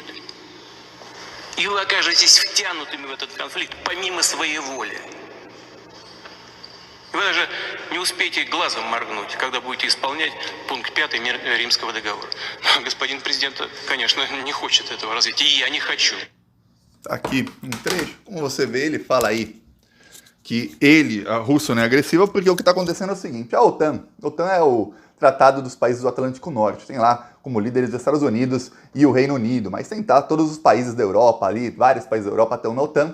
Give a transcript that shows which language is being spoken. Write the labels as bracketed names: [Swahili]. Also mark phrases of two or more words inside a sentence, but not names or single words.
[Russian] И вы окажетесь втянутыми в этот конфликт помимо своей воли. Вы даже не успеете глазом моргнуть, когда будете исполнять пункт 5 Римского договора. Но господин президент, конечно, не хочет этого развития, и я не хочу. [Portuguese] Aqui um trecho, como você vê, ele fala aí que a Rússia não é agressiva, porque o que está acontecendo é o seguinte: a OTAN é o Tratado dos Países do Atlântico Norte, tem lá como líderes os Estados Unidos e o Reino Unido, mas tem todos os países da Europa ali, vários países da Europa estão na OTAN.